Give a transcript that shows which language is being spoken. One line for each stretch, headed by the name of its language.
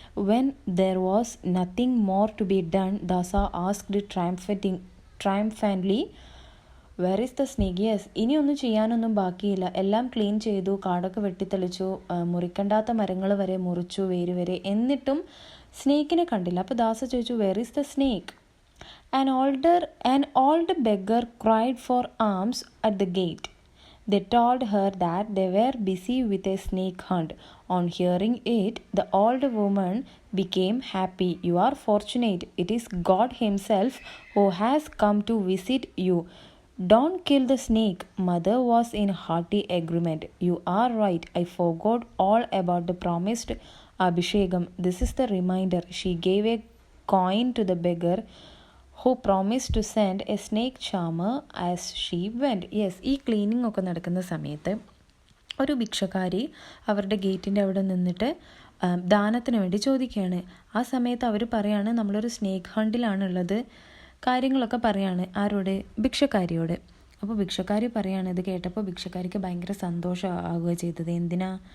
English: When there was nothing more to be done, Dasa asked triumphantly, where is the snake.
Malayalam: Yes, ഇനിയൊന്നും ചെയ്യാനൊന്നും ബാക്കിയില്ല, എല്ലാം clean ചെയ്തു, കാടൊക്കെ വെട്ടിത്തെളിച്ചു, മുറിക്കണ്ടാത്ത മരങ്ങൾ വരെ മുറിച്ചു, വേര് വരെ, എന്നിട്ടും സ്നേക്കിനെ കണ്ടില്ല. അപ്പോൾ ദാസ ചോദിച്ചു,
English: Where is the snake? An old beggar cried for alms at the gate. They told her that they were busy with a snake hunt. On hearing it, the old woman became happy. You are fortunate. It is God himself who has come to visit you. Don't kill the snake. Mother was in hearty agreement. You are right. I forgot all about the promised Abhishekam. This is the reminder. She gave a coin to the beggar who promised to send a snake charmer as she went.
Malayalam: Yes, ഈ cleaning ഒക്കെ നടക്കുന്ന സമയത്ത് ഒരു ഭിക്ഷക്കാരി അവരുടെ ഗേറ്റിൻ്റെ അവിടെ നിന്നിട്ട് ദാനത്തിന് വേണ്ടി ചോദിക്കുകയാണ്. ആ സമയത്ത് അവർ പറയാണ് നമ്മളൊരു സ്നേക്ക് ഹണ്ടിലാണുള്ളത്, കാര്യങ്ങളൊക്കെ പറയാണ്. ആരോട്? ഭിക്ഷക്കാരിയോട്. അപ്പോൾ ഭിക്ഷക്കാരി പറയാണ്. ഇത് കേട്ടപ്പോൾ ഭിക്ഷക്കാരിക്ക് ഭയങ്കര സന്തോഷമാവുക ചെയ്തത്. എന്തിനാ?